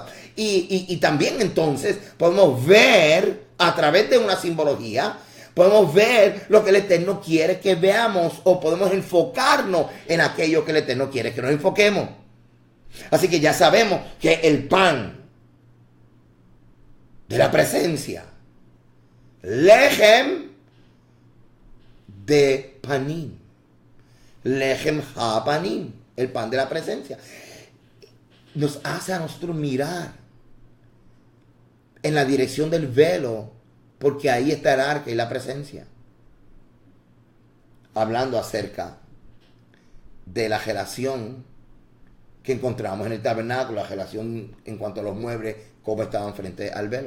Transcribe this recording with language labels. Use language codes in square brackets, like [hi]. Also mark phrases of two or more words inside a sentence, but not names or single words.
[es] Y también entonces podemos ver a través de una simbología, podemos ver lo que el Eterno quiere que veamos, o podemos enfocarnos en aquello que el Eterno quiere que nos enfoquemos. Así que ya sabemos que el pan de la presencia, [he] לחם דה פנים, לחם הפנים, [es] el pan de la presencia, nos hace a nosotros mirar en la dirección del velo porque ahí está el arca y la presencia. Hablando acerca de la relación que encontramos en el tabernáculo, la relación en cuanto a los muebles, cómo estaban frente al velo.